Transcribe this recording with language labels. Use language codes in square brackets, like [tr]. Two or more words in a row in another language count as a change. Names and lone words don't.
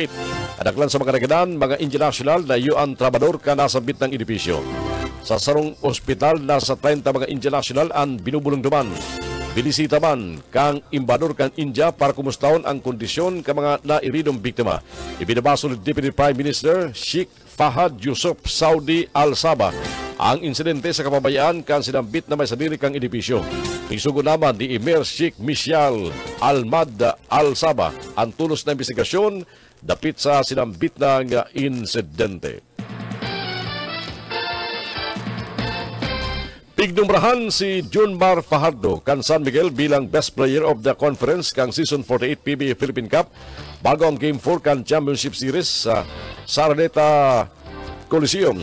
[bik] Adaklan sa mga nagadan, mga international na UN trabador ka nasabit ng edipisyo. Sa sarong ospital, nasa 30 mga international ang binubulong duman. Binisita man kang imbador kang India para kumustahon ang kondisyon ka mga nairidong biktima. Ibinabaso ni Deputy Prime Minister Sheikh Fahad Yusuf Saudi Al-Sabah ang insidente sa kapabayaan kan sinambit na may sadiri kang edipisyo. Isugo naman ni Emir Sheikh Michal Almad Al-Sabah ang tulos na investigasyon dapit sa sinambit ng insidente. Pigdumrahan si Junmar Fajardo kan San Miguel bilang Best Player of the Conference kang Season 48 PBA Philippine Cup bago ang Game 4 kan Championship Series sa Araneta Coliseum.